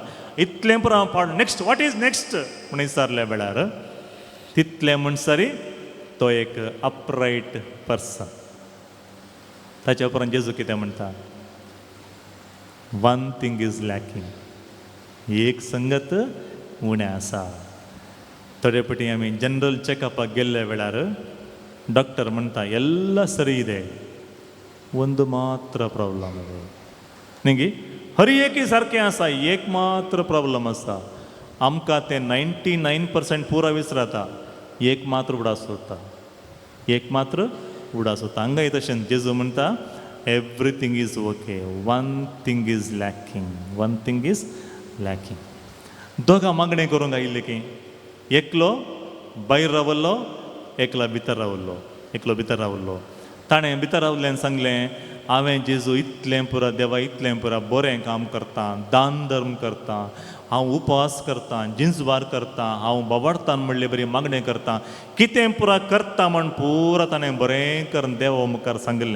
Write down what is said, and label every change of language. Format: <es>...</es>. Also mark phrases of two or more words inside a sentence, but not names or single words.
<kok>इतलें पुरो हांव पाड</kok> <en>next what is next</en> <kok>म्हण विचारल्या वेळार तितलें म्हणसरी तो एक</kok> <en>upright person.</en> <kok>ताच्या उपरांत जेजू कितें म्हणटा,</kok> <en>1 thing is lacking,</en> <kok>एक संगत उणें आसा. थोडे फावटी आमी जनरल चॅकअपाक गेल्ल्या वेळार डॉक्टर म्हणटा</kok> <kn>ಎಲ್ಲ ಸರಿ ಇದೆ, ಒಂದು ಮಾತ್ರ ಪ್ರಾಬ್ಲಮ್ ಇದೆ.</kn> <kok>ನಿಂಗೆ हर एक सारकें आसा, एक मात्र प्रॉब्लम आसा. आमकां तें 99% पुरा विसरता, एक मात्र उडास सोडटा, एक मात्र उडास सोडटा. हांगाय तशें जेजू म्हणटा</kok> <en>everything is okay, 1 thing is lacking, 1 thing is lacking.</en> <kok>दोगां मागणें करूंक आयिल्लें की एकलो भायर रावल्लो, एकलो भितर रावल्लो, एकलो भितर रावल्लो. ताणें भितर रावल्ल्यान सांगलें हांवें जेजू इतलें पुरा देवा इतलें पुरा बरें काम करता, दान धर्म करता, हांव उपवास करता, जिंजवार करता, हांव बाबाडतान म्हणले बरी मागणें करता, कितें पुरा करता म्हण पुरा ताणें बरें करून देवा मुखार सांगलें.</kok>